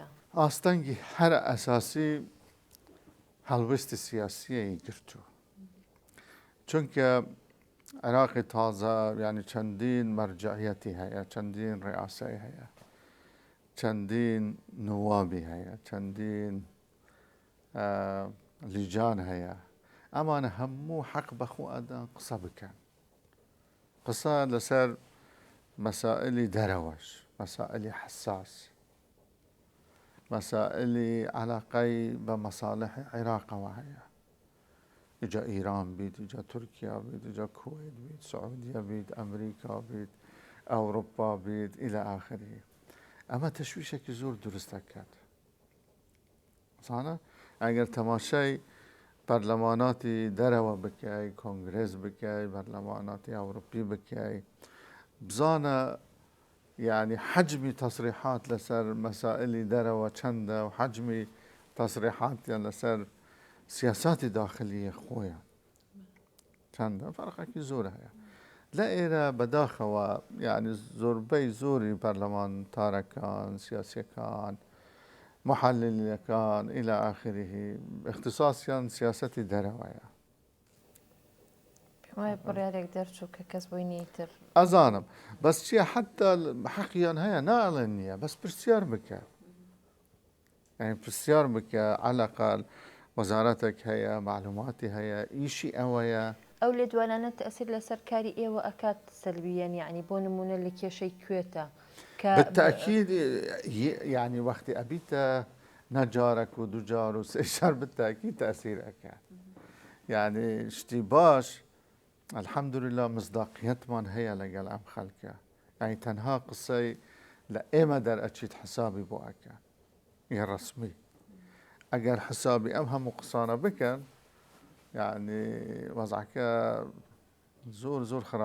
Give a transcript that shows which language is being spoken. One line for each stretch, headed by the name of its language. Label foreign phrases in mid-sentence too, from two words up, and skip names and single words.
Central Kurdish: ئاستەنگی هەر ئەساسی هەڵوێستی سیاسیەی گرتووە چونکە عێراقی تازە ینی چەندین مەرجعیەتی هەیە چەندین ڕێئاسایی هەیە چەندین نوابی هەیە چەندین لیجان هەیە ئەمانە هەموو حەق بەخۆ ئەدان قسە بکەن قسە لەسەر مەسائلی دەرەوەش مەسائلی حساس مەسائلی عەلاقەی بە مەساڵحی عێراقەوە هەیە ئیجا ئیران بیت ئیجا تورکیا بیت ئیجا کوێت بیت سعودیە بیت ئەمریکا بیت ئەوروپا بیت
Arabic: إلى آخره
Central Kurdish: ئەمە تەشویشێکی زۆر دروست دەکات زانە ئەگەر تەماشای پەرلەماناتی دەرەوە بکەی کۆنگرێس بکەی پەرلەماناتی ئەوروپی بکەی بزانە يعني حجمی تصریحات لەسەر مەسائلی دەرەوە چەندە و حجمی تصریحاتیان لەسەر سیاساتی داخلی خۆیان چەندە فەرقێکی زۆر هەیە لە ئێرە بەداخەوە يعني زۆربەی زۆری پەرلەمانتارەکان سیاسیەکان محللیەکان
Arabic: إلى آخره
Central Kurdish: اختصاصیان سیاسەتی دەرەوەیە وای بڕیارێک دەرچوو کە کەس بۆی نیتر ئەزانم بەس چییە حتا حەقیان هەیە ناڵێن نییە بەس پرسیار بکە يعني پرسیار بکە عەلەقەل وەزارەتێک هەیە معلوماتی هەیە ئیشی ئەوەیە ئەو لێ دوانانە تەئسیر لەسەر کاری ئێوە ئەکات سەلبیەن یعنی بۆ نمونە لە کێشەی کوێتە
Arabic: بالتأكيد يعني
Central Kurdish: وقتی ئەبیتە نەجارێک و دووجار و سێجار بالتأكيد تأثیر ئەکات يعني شتی باش
Arabic: الحمد لله
Central Kurdish: مصداقیەتمان هەیە لەگەڵ ئەم خەڵکە يعني تەنها قسەی لە ئێمە دەرئەچیت حسابی بۆ ئەکە یە ڕسمی ئەگەر حسابی ئەم هەموو قسانە بکەن يعني وەزعەکە زۆر زۆر خراپە بێت